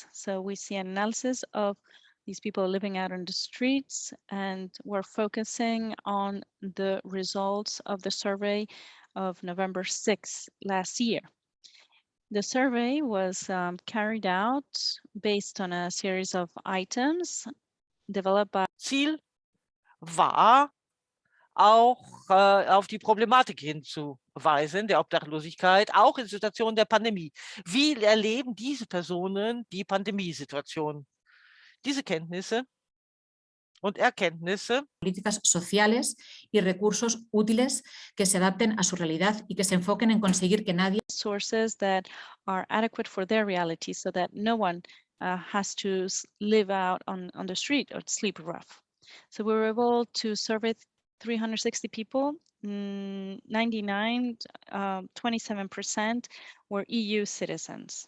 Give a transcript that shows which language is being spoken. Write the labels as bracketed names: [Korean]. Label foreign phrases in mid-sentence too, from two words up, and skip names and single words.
[English] So we see an analysis of these people living out on the streets, and we're focusing on the results of the survey of November 6th last year. The survey was carried out based on a series of items developed by [German] Ziel war, auch auf die Problematik hinzuweisen, der Obdachlosigkeit, auch in Situationen der Pandemie. Wie erleben diese Personen die Pandemiesituation? Diese Kenntnisse und Erkenntnisse [Spanish] políticas sociales y recursos útiles que se adapten a su realidad y que se enfoquen en conseguir que nadie [English] sources that are adequate for their reality so that no one has to live out on the street or sleep rough. So we were able to survey 360 people, 27% were EU citizens.